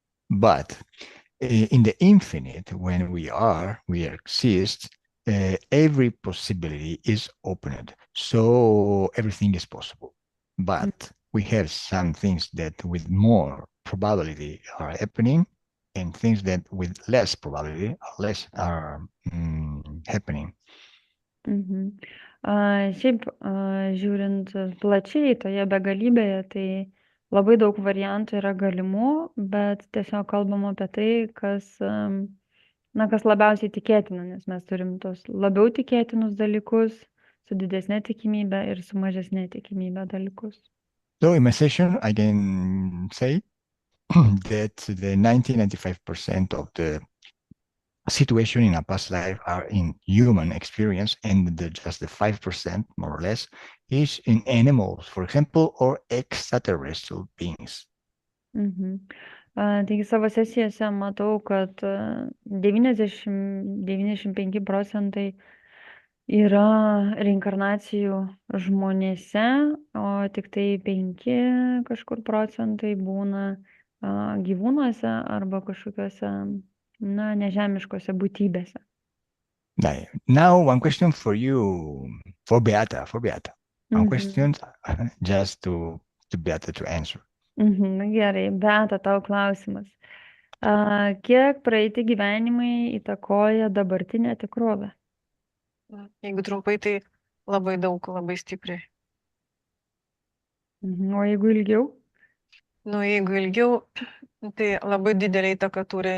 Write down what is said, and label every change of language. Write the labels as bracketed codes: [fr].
[en] But in the infinite, when we exist, every possibility is opened. So everything is possible. But we have some things that with more probability are happening and things that with less probability are happening. [lt] Šiaip, žiūrint plačiai toje begalybėje, tai labai daug variantų yra galimų, bet tiesiog kalbam apie tai, kas labiausiai tikėtina, nes mes turim tos labiau tikėtinus dalykus su didesnė tikimybė ir su mažesnė tikimybė dalykus. [en] So in my session, I can say that the 95% of the situation in a past life are in human experience, and just the 5%, more or less, is in animals, for example, or extraterrestrial beings. [lt] Taigi savo sesijose matau, kad 90-95% yra reinkarnacijų žmonėse, o tik tai 5 kažkur procentai būna gyvūnuose arba kažkokiuose, nežemiškose būtybėse. [en] Now, one question for you, for Beata. One question just to Beata to answer. [lt] Gerai, Beata, tau klausimas. Kiek praeiti gyvenimai įtakoja dabartinę tikrovę? Jeigu trumpai, tai labai daug, labai stipriai. O jeigu ilgiau? Jeigu ilgiau, tai labai didelė įtaka turi.